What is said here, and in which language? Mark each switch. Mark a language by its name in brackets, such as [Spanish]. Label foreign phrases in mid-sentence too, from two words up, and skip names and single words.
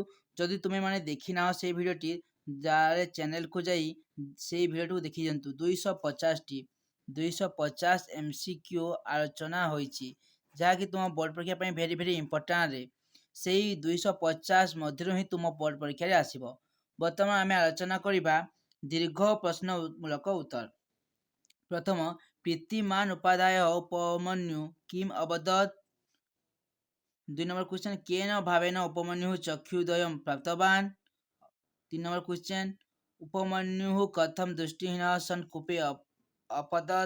[Odia] ଯଦି ତୁମେମାନେ ଦେଖିନାହ ସେଇ ଭିଡ଼ିଓଟି ଯାରେ ଚ୍ୟାନେଲକୁ ଯାଇ ସେଇ ଭିଡ଼ିଓଟିକୁ ଦେଖି ଦିଅନ୍ତୁ। 250 MCQ ଆଲୋଚନା ହୋଇଛି, ଯାହାକି ତୁମ ବୋର୍ଡ଼ ପରୀକ୍ଷା ପାଇଁ [English] very importantରେ [Odia] ସେଇ 250 ମଧ୍ୟରୁ ହିଁ ତୁମ ବୋର୍ଡ଼ ପରୀକ୍ଷାରେ ଆସିବ। ବର୍ତ୍ତମାନ ଆମେ ଆଲୋଚନା କରିବା ଦୀର୍ଘ ପ୍ରଶ୍ନମୂଳକ ଉତ୍ତର। [Sanskrit] प्रथम प्रीतिमान उपाध्याय उपमन्यु किम अवदत्। 2 [English] number question [Sanskrit] केन भावेन उपमन्यु चक्षुद्वयं प्राप्तवान्। 3 [English] number question [Sanskrit] उपमन्यु कथम दृष्टिहीन सन् कूपे अपतत्।